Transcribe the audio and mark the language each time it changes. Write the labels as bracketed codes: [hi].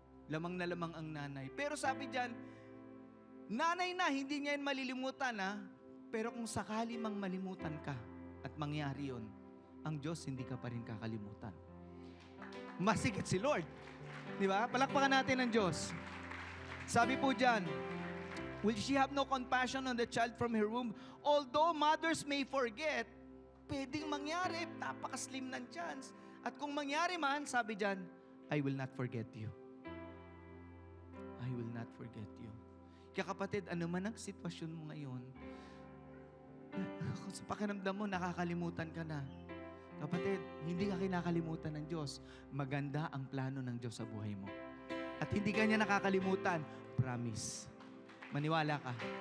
[tl] Lamang na lamang ang nanay. Pero sabi diyan, nanay na, hindi niya yan malilimutan ha. Pero kung sakali mang malimutan ka at mangyari yun, ang Diyos hindi ka pa rin kakalimutan. Masigit si Lord. Di ba? Palakpakan natin ang Diyos. Sabi po diyan, [en] will she have no compassion on the child from her womb? Although mothers may forget, [tl] pwedeng mangyari, napakaslim ng chance. At kung mangyari man, sabi diyan, [en] I will not forget you. I will not forget you. [tl] Kaya kapatid, ano man ang sitwasyon mo ngayon, kung sa pakiramdam mo, nakakalimutan ka na. Kapatid, hindi ka kinakalimutan ng Diyos. Maganda ang plano ng Diyos sa buhay mo. At hindi ka niya nakakalimutan. Promise. Maniwala ka.